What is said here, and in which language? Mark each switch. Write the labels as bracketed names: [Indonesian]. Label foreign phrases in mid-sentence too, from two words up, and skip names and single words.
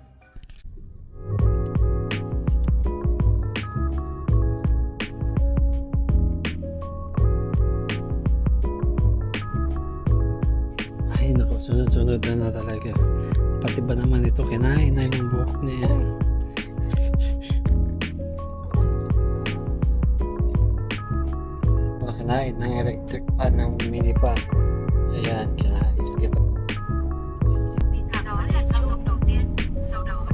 [Filipino] Ay naku, sunod-sunod na talaga. Pati ba naman ito, kinain na yung buhok niya. Kinain ng [English] electric fan [Filipino] ng [English] mini fan. [Filipino] Ayan, kinain kita. [Vietnamese] Đi thang đó là giao thông đầu tiên, sau đó